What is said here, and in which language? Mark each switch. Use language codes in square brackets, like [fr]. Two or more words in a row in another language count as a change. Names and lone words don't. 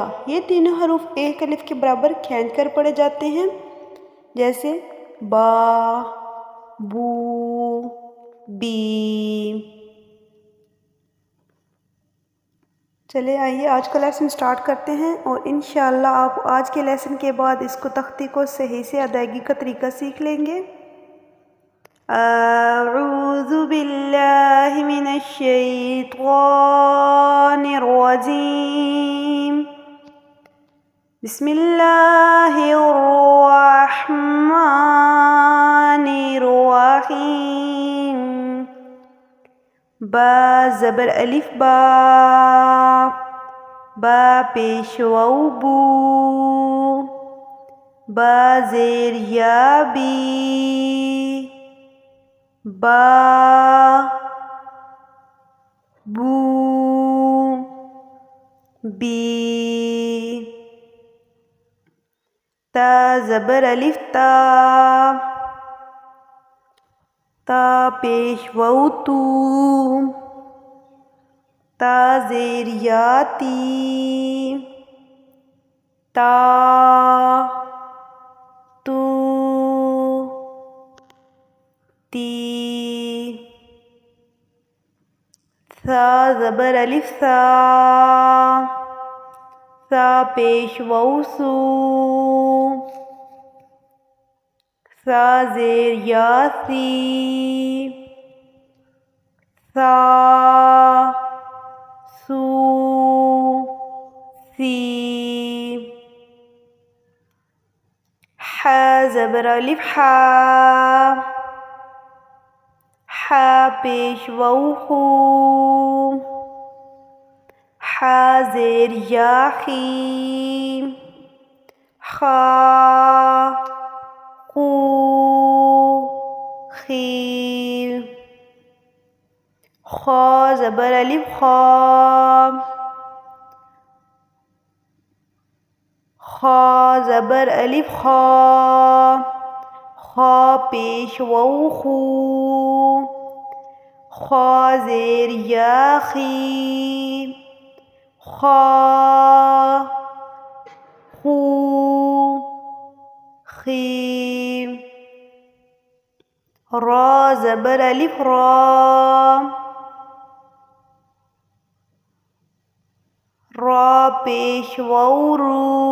[hi] ये तीनों हरूफ एक अलिफ के बराबर खींच कर पढ़े जाते हैं, जैसे बा, बू, बी। चले आइए आज का [en] lesson start [hi] करते हैं, और [ar] إن شاء الله [hi] आप आज के लेसन के बाद इसको तख्ती को सही से अदायगी का तरीका सीख लेंगे। [ar] أعوذ بالله من الشيطان الرجيم. بسم الله الرحمن الرحيم. [hi] बा ज़बर अलिफ बा, बा पेश वाऊ बू, बा ज़ेर या बी, बा, बू, बी। ता ज़बर अलिफ ता, ता पेश वाऊ तू, ता ज़ेर या ती, ता, तू, ती। सा ज़बर अलिफ सा, सा पेश वाऊ सू, सा ज़ेर या सी, सा, सू, सी। हा ज़बर अलिफ हा, हा पेश वाऊ हू, हा ज़ेर या खी, खा, खू, खी। खा ज़बर अलिफ खा, खा ज़बर अलिफ खा, खा पेश वाऊ खू, खा ज़ेर या खी, खा, खू, खी। रा ज़बर अलिफ रा, रा पेश वाऊ रू,